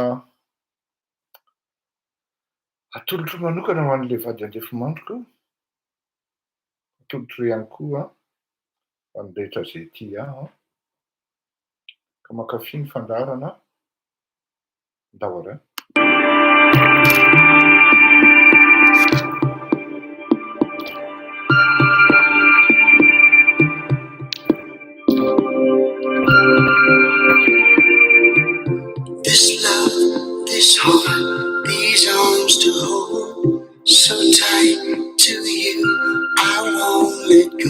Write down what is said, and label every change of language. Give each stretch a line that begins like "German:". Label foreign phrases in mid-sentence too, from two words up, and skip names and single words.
Malagasy: atolotro manokana ho an'ilay vady andefimandroko atolotro ihany koa amin'ny rehetra zay ity aho ka mankafy ny fandaharana ndao ary
English: This love, this heart, these arms to hold, so tight to you, I won't let go.